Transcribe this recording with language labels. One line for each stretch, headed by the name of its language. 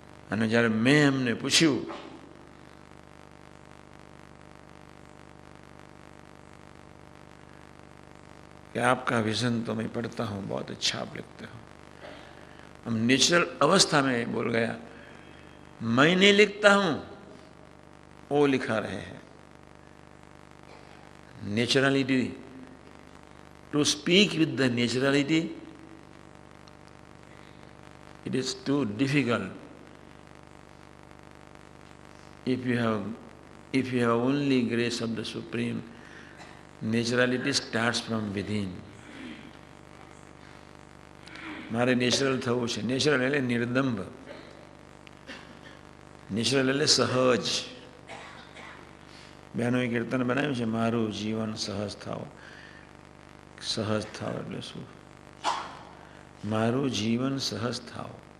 Gujarati: અને જ્યારે મેં એમને પૂછ્યું
Hindi: कि आपका विजन तो मैं पढ़ता हूँ, बहुत अच्छा आप लिखते हो. हम नेचुरल अवस्था में बोल गया, मैं नहीं लिखता हूँ, वो लिखा रहे हैं. Naturality
English: to speak with the naturality, it is too difficult. If you have only grace of the Supreme, naturality starts from within.
Gujarati: મારે નેચરલ થવું છે. નેચરલ એટલે નિર્દંભ, નેચરલ એટલે સહજ. બહેનોએ કીર્તન બનાવ્યું છે, મારું જીવન સહજ થાવ. સહજ થાવ એટલે શું? મારું જીવન સહજ થાવ.